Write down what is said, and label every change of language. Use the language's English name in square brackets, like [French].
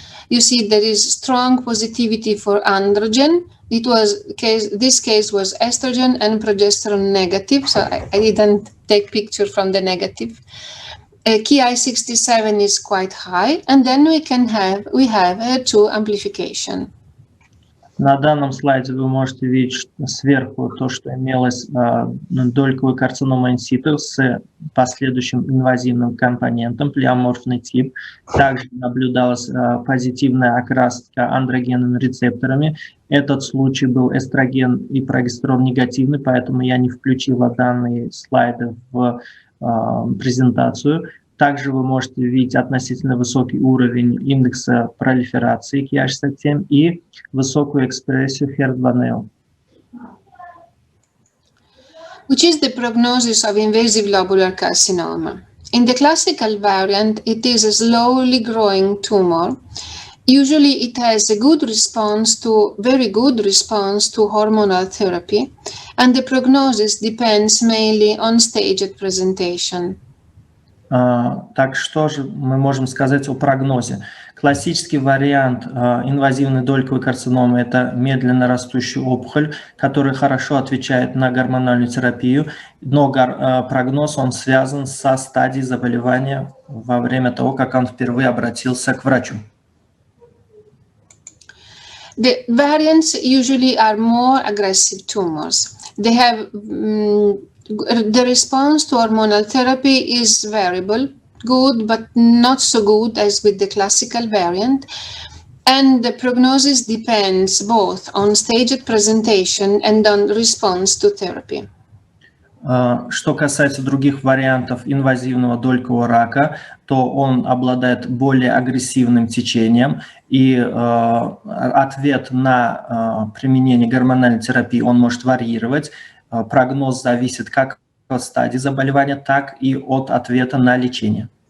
[English] You see there is strong positivity for androgen. This case was estrogen and progesterone negative, so I didn't take picture from the negative. Ki67 is quite high, and then we have HER2 amplification. [Russian] На данном слайде вы можете видеть сверху то, что имелось дольковой карцинома инситу с последующим инвазивным компонентом, плеоморфный тип. Также наблюдалась позитивная окраска андрогенными рецепторами. Этот случай был эстроген и прогестерон негативный, поэтому я не включила данные слайды в презентацию. Также вы можете видеть относительно высокий уровень индекса пролиферации Ki67 и высокую экспрессию HER2-нео. [English] Which is the prognosis of invasive lobular carcinoma? In the classical variant, it is a slowly growing tumor. Usually it has a very good response to hormonal therapy, and the prognosis depends mainly on staged presentation. [Russian] Так что же мы можем сказать о прогнозе? Классический вариант инвазивной дольковой карциномы – это медленно растущая опухоль, которая хорошо отвечает на гормональную терапию, но прогноз он связан со стадией заболевания во время того, как он впервые обратился к врачу. [English] The variants usually are more aggressive tumors. They have the response to hormonal therapy is variable, good but not so good as with the classical variant, and the prognosis depends both on staged presentation and on response to therapy. [Russian] Что касается других вариантов инвазивного долькового рака, то он обладает более агрессивным течением, и ответ на применение гормональной терапии он может варьировать. Прогноз зависит как от стадии заболевания, так и от ответа на лечение.